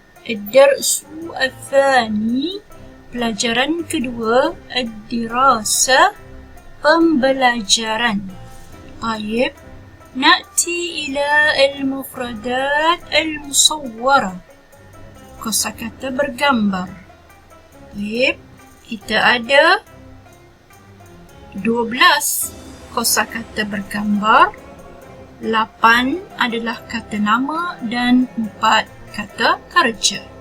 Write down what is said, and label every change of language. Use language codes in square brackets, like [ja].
[ar] الدرس الثاني [ms] pelajaran kedua. [ar] الدراسة [ms] pembelajaran. [ar] طيب نأتي إلى المفردات المصورة. [ms] Kosakata bergambar. Baik, kita ada 12 kosakata bergambar, 8 adalah kata nama dan 4 kata kerja.